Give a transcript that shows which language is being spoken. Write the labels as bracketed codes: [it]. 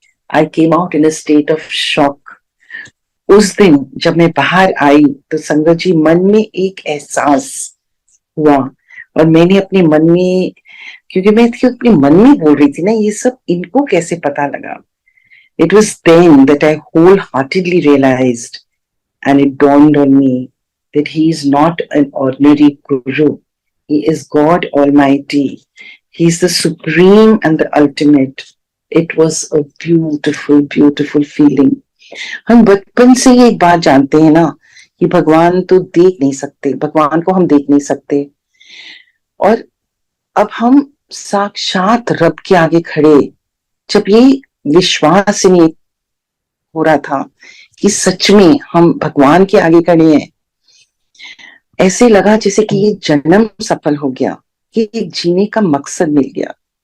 [en] I came out in a state of shock. [hi] उस दिन जब मैं बाहर आई तो संगत जी मन में एक एहसास हुआ और मैंने अपने मन में, क्योंकि मैं अपने मन में बोल रही थी ना, ये सब इनको कैसे पता लगा. [en] It was then that I wholeheartedly realized and it dawned on me that he is not an ordinary guru. He is God Almighty. He is the supreme and the ultimate. It was a beautiful, beautiful feeling. [hi] हम बचपन से ये एक बात जानते हैं ना कि भगवान तो देख नहीं सकते, भगवान को हम देख नहीं सकते, और अब हम साक्षात रब के आगे खड़े, जब ये विश्वास नहीं हो रहा था कि सच में हम भगवान के आगे खड़े हैं, ऐसे लगा जैसे कि ये जन्म सफल हो गया, कि एक जीने का मकसद मिल गया.